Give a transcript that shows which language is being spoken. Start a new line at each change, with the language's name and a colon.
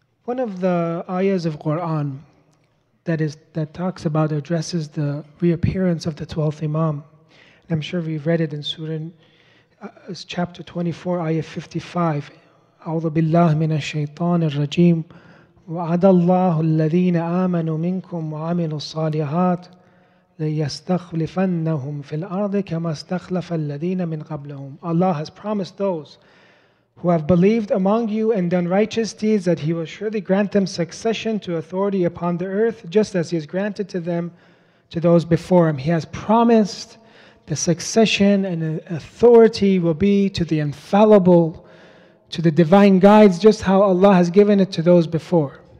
English: One of the ayahs of Quran that talks about, addresses the reappearance of the 12th Imam. And I'm sure we've read it in Surah chapter 24, ayah 55.
Arabic: أعوذ بالله من الشيطان الرجيم وعد الله الذين آمنوا منكم وعملوا الصالحات ليستخلفنهم في الأرض كما استخلف الذين من قبلهم.
English: Allah has promised those who have believed among you and done righteous deeds that He will surely grant them succession to authority upon the earth, just as He has granted to them, to those before Him. He has promised the succession and authority will be to the infallible, to the divine guides, just how Allah has given it to those before.